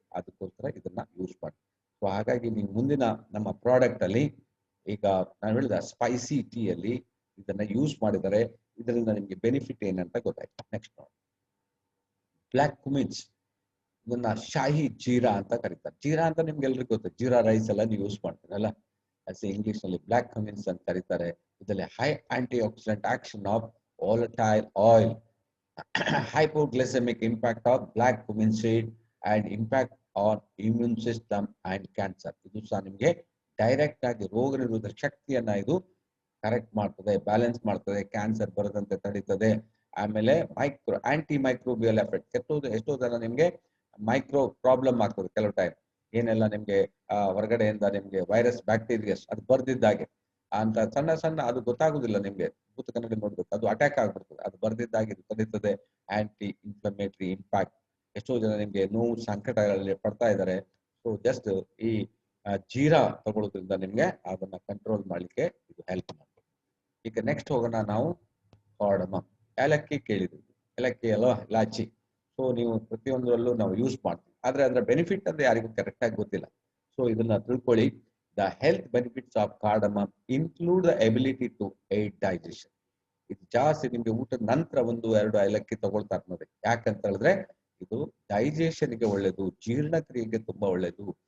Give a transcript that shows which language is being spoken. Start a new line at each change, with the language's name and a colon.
Kannada: ಅದಕ್ಕೋಸ್ಕರ ಇದನ್ನ ಯೂಸ್ ಮಾಡಿ. ಸೊ ಹಾಗಾಗಿ ನೀವು ಮುಂದಿನ ನಮ್ಮ ಪ್ರಾಡಕ್ಟ್ ಅಲ್ಲಿ ಈಗ ನಾನು ಹೇಳಿದ ಸ್ಪೈಸಿ ಟೀ ಅಲ್ಲಿ ಇದನ್ನ ಯೂಸ್ ಮಾಡಿದರೆ ಇದರಿಂದ ನಿಮ್ಗೆ ಬೆನಿಫಿಟ್ ಏನಂತ ಗೊತ್ತಾಯ್ತು. ನೆಕ್ಸ್ಟ್ ನೋಡಿ, ಬ್ಲಾಕ್ ಕುಮಿನ್ಸ್, ಇದನ್ನ ಶಾಹಿ ಜೀರಾ ಅಂತ ಕರೀತಾರೆ. ಜೀರಾ ಅಂತ ನಿಮ್ಗೆ ಎಲ್ರಿಗೂ ಗೊತ್ತು, ಜೀರಾ ರೈಸ್ ಎಲ್ಲ ನೀವು ಯೂಸ್ ಮಾಡ್ತೀರಲ್ಲ, ಇಂಗ್ಲಿಷ್ ನಲ್ಲಿ ಬ್ಲಾಕ್ ಕುಮಿನ್ಸ್ ಅಂತ ಕರೀತಾರೆ. ಇದರಲ್ಲಿ
English: High antioxidant action of volatile oil, hypoglycemic impact of black cumin seed and impact on immune system and cancer.
Kannada: ಇದು ಸಹ ನಿಮಗೆ ಡೈರೆಕ್ಟ್ ಆಗಿ ರೋಗ ನಿರೋಧಕ ಶಕ್ತಿಯನ್ನ ಇದು ಕರೆಕ್ಟ್ ಮಾಡ್ತದೆ, ಬ್ಯಾಲೆನ್ಸ್ ಮಾಡ್ತದೆ, ಕ್ಯಾನ್ಸರ್ ಬರದಂತೆ ತಡೀತದೆ. ಆಮೇಲೆ ಆಂಟಿ ಮೈಕ್ರೋಬಿಯಲ್ ಎಫೆಕ್ಟ್, ಎಷ್ಟೋ ಜನ ನಿಮ್ಗೆ ಮೈಕ್ರೋ ಪ್ರಾಬ್ಲಮ್ ಆಗ್ತದೆ ಕೆಲವು ಟೈಮ್, ಏನೆಲ್ಲ ನಿಮ್ಗೆ ಹೊರಗಡೆಯಿಂದ ನಿಮ್ಗೆ ವೈರಸ್ ಬ್ಯಾಕ್ಟೀರಿಯಸ್ ಅದು ಬರ್ದಿದ್ದಾಗೆ ಅಂತ ಸಣ್ಣ ಸಣ್ಣ ಅದು ಗೊತ್ತಾಗುದಿಲ್ಲ ನಿಮ್ಗೆ, ಭೂತ ಕನ್ನಡಿ ನೋಡ್ಬೇಕು, ಅದು ಅಟ್ಯಾಕ್ ಆಗ್ಬಿಡ್ತದೆ, ಅದು ಬರ್ದಿದ್ದಾಗಿ ಇದು ತಡೀತದೆ. ಆಂಟಿ ಇನ್ಫ್ಲಮೇಟರಿ ಇಂಪ್ಯಾಕ್ಟ್, ಎಷ್ಟೋ ಜನ ನಿಮ್ಗೆ ನೋವು ಸಂಕಟಗಳಲ್ಲಿ ಪಡ್ತಾ ಇದ್ದಾರೆ. ಸೊ ಜಸ್ಟ್ ಈ ಜೀರಾ ತಗೊಳ್ಳೋದ್ರಿಂದ ನಿಮ್ಗೆ ಅದನ್ನ ಕಂಟ್ರೋಲ್ ಮಾಡ್ಲಿಕ್ಕೆ ಇದು ಹೆಲ್ಪ್ ಮಾಡ್ತದೆ. ಈಗ ನೆಕ್ಸ್ಟ್ ಹೋಗೋಣ ನಾವು ಕಾರ್ಡಮಮ್. ಏಲಕ್ಕಿ ಕೇಳಿದ್ವಿ, ಏಲಕ್ಕಿ ಅಲ್ವಾ, ಇಲಾಚಿ. ಸೊ ನೀವು ಪ್ರತಿಯೊಂದರಲ್ಲೂ ನಾವು ಯೂಸ್ ಮಾಡ್ತೀವಿ, ಆದ್ರೆ ಅದರ ಬೆನಿಫಿಟ್ ಅಂದ್ರೆ ಯಾರಿಗೂ ಕರೆಕ್ಟ್ ಆಗಿ ಗೊತ್ತಿಲ್ಲ. ಸೊ ಇದನ್ನ ತಿಳ್ಕೊಳ್ಳಿ.
English: The health benefits of cardamom include the ability to aid digestion.
Kannada: ಇದು ಜಾಸ್ತಿ ನಿಮ್ಗೆ ಊಟದ ನಂತರ 1-2 ಏಲಕ್ಕಿ ತಗೊಳ್ತಾರೆ ನೋಡಿ. ಯಾಕಂತ ಹೇಳಿದ್ರೆ ಇದು ಡೈಜೆಷನ್ಗೆ ಒಳ್ಳೇದು, ಜೀರ್ಣಕ್ರಿಯೆಗೆ ತುಂಬಾ ಒಳ್ಳೇದು.